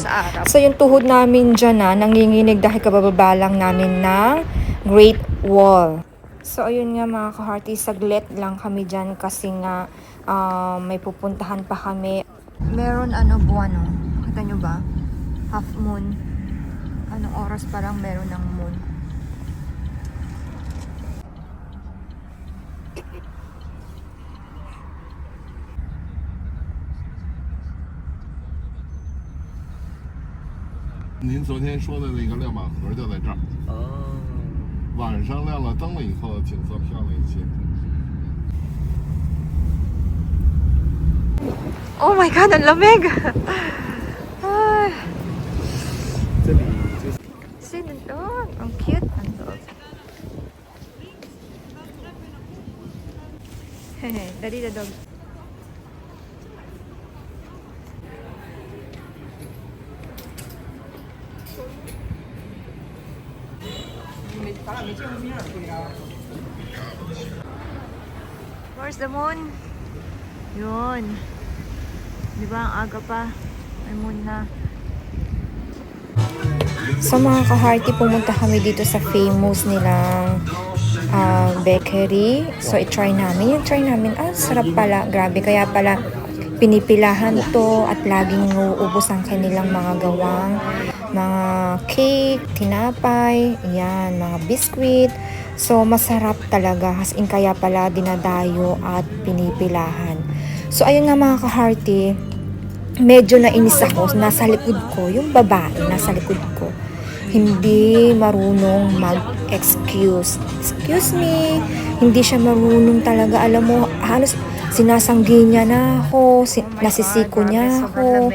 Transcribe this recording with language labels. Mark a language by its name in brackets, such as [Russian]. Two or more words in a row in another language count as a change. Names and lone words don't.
[Filipino] So yung tuhod namin dyan nanginginig dahil kabababa lang namin ng Great Wall. So ayun nga mga kaharti, saglit lang kami dyan kasi nga may pupuntahan pa kami. Meron buwan Kita nyo ba? [English] Half moon. [Filipino] Anong oras pa lang meron ng moon. [Chinese] 您昨天说的那个亮板盒就在这儿。晚上亮了灯了以后，景色漂亮一些。 [English] Oh my God, [Filipino] ang lamig! Ay. [Chinese] 这里就是 [Filipino] Sino doon? Ang cute. Ang doon. Hehe, [English] daddy the dog. Where's the moon? [Filipino] Yun. Di ba ang aga pa? May moon na. So mga kaharti, pumunta kami dito sa famous nilang bakery. So i-try namin. Yung try namin, sarap pala. Grabe, kaya pala pinipilahan to at laging uubos ang kanilang mga gawang. Mga cake, tinapay, yan, mga biscuit. So masarap talaga. As in, kaya pala dinadayo at pinipilahan. So ayun nga mga kaharti, medyo nainis ako. Nasa likod ko, yung babae nasa likod ko, hindi marunong mag-excuse. [English] Excuse me. [Filipino] Hindi siya marunong talaga. Alam mo, halos sinasanggi niya na ako, nasisiko niya ako.